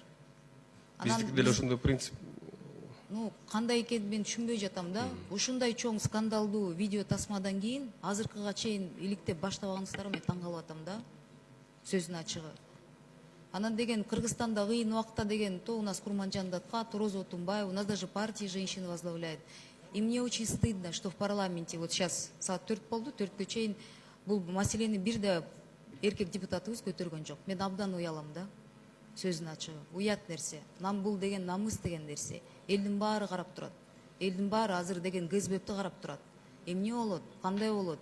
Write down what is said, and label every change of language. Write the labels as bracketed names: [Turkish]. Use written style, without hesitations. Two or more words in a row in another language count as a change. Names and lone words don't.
[Kyrgyz] Биздики деле ошондой принцип. Кандай экенин мен түшүнбөй жатам да. Ушундай чоң скандалдуу видео тасмадан кийин азыркыга чейин иликтеп баштабаганыңыздарга мен таң калып атам да. Сөзүн ачыгы. Анан деген Кыргызстанда кыйын убакта деген [Russian] то у нас [Kyrgyz] Курманжан Датка, то Роза Отунбаева, [Russian] у нас даже партии женщины возглавляет. И мне очень стыдно, что в парламенте вот сейчас [Kyrgyz] саат 4 болду, 4кө чейин бул маселени бир да эркек депутатыбыз көтөргөн жок. Мен абдан уялам да. Сөзүн ачыгы. Уят нерсе. Бул деген намыс деген нерсе. Элдин баары карап турат. Элдин баары азыр деген ГСБПти карап турат. Эмне болот? Кандай болот?